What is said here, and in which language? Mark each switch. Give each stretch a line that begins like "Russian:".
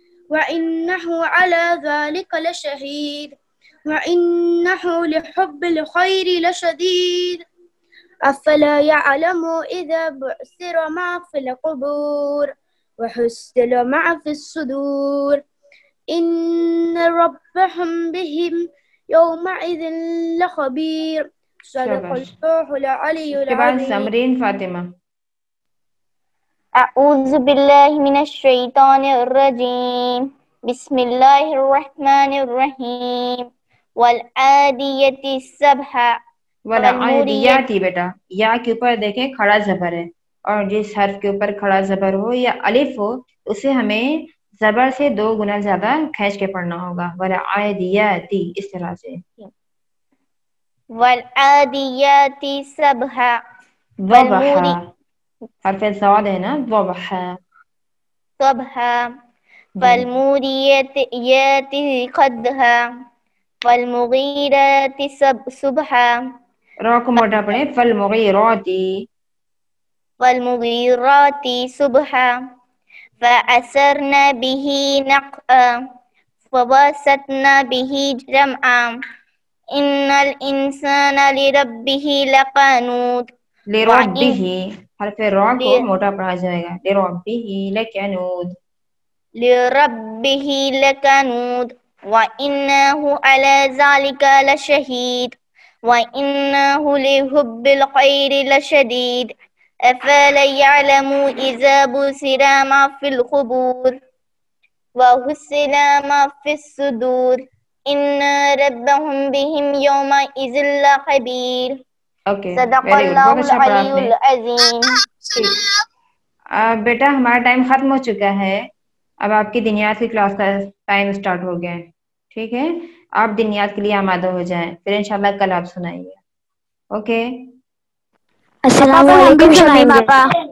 Arabic: وإنه على ذلك لشهيد وإنه لحب الخير لشديد أفلا يعلم إذا بعثر ما في القبور وحصل ما في الصدور إن ربهم بهم يومئذ لخبير صدق
Urdu: شاباش.
Arabic: الله العلي
Urdu: اس کے بعد
Arabic: العظيم.
Urdu: سمرین فاطمہ.
Arabic: أعوذ بالله من الشيطان الرجيم بسم الله الرحمن الرحيم والعادية السبح
Urdu: والعادیاتی بیٹا یا کے اوپر دیکھیں کھڑا زبر ہے اور جس حرف کے اوپر کھڑا زبر ہو یا الف ہو اسے ہمیں زبر سے 2 گنا زیادہ کھینچ کے پڑھنا ہوگا. والعادیاتی اس طرح سے.
Arabic: والعاديات سبحا
Urdu: ضبحا حرف صاد ہے نا ضبحا.
Arabic: صبحا
Urdu: جی
Arabic: فالموريات قدحا فالمغيرات صبحا
Urdu: را کو موٹا پڑھیں فالمغیراتی.
Arabic: فالمغيرات صبحا فأثرن به نقعا فوسطن به جمعا إن الإنسان لربه لقانود
Urdu: لربه حرف را کو موٹا پڑھا جائے گا.
Arabic: لربه لکنود. لربه لكنود وإنه على ذلك لشهيد وإنه لحب الخير لشديد أفلا يعلم إذا بصر ما في القبور وحصل ما في الصدور إن ربهم بهم يومئذ لخبير
English: okay
Arabic: صدق
English: Very good.
Arabic: الله
Urdu: بہت اچھا پڑھا
Arabic: العلي
Urdu: آپ نے.
Arabic: العظيم.
Urdu: بیٹا ہمارا ٹائم ختم ہو چکا ہے. اب آپ کی دنیات کی کلاس کا ٹائم سٹارٹ ہو گیا ہے. ٹھیک ہے آپ دنیات کے لیے آمادہ ہو جائیں پھر انشاءاللہ کل آپ سنائیں گے.
English: okay
Urdu: السلام علیکم شمیم آپا.